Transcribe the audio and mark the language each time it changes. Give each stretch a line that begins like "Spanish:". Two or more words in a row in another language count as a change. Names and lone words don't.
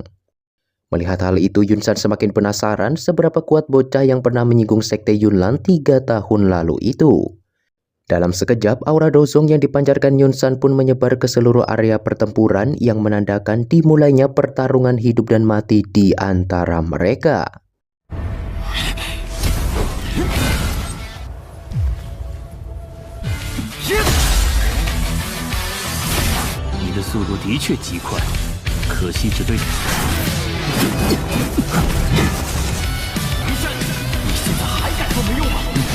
Indonesian: Melihat hal itu, Yunsan semakin penasaran seberapa kuat bocah yang pernah menyinggung Sekte Yunlan 3 tahun lalu itu. Dalam sekejap, aura Dozong yang dipancarkan Yunsan pun menyebar ke seluruh area pertempuran yang menandakan dimulainya pertarungan hidup dan mati di antara mereka.
Chinese: 你的速度的确极快，可惜只对。你现在还敢说没用吗？